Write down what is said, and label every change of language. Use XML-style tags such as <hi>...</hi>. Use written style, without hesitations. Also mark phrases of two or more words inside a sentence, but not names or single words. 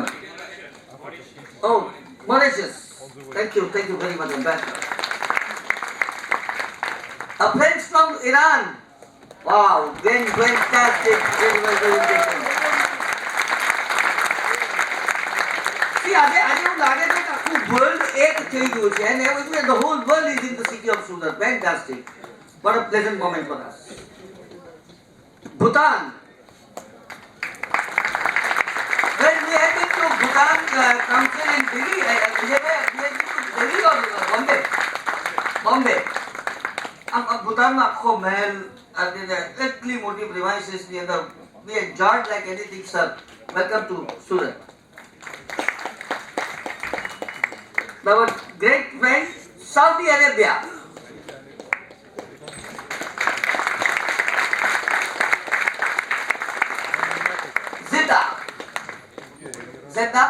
<en>Oh, Mauritius. Thank you very much, Ambassador. A friends from Iran. Wow, very fantastic. Very well presentation. See,</en> <gu>આજે એવું લાગે છે કે આખું વર્લ્ડ એક થઈ ગયું છે,</gu> <en>and the whole world is in the city of Surat. Fantastic. What a pleasant moment for us. Bhutan. When we had been to Bhutan council in Delhi, we had been to Delhi or Bombay?</en> <gu>Bombay. Bhutan માં આખો મહેલ અને એટલી મોટી premises ની અંદર</gu> <en>we enjoyed like anything, sir. Welcome to Surat. Our great friend Saudi Arabia. Jeddah?</en>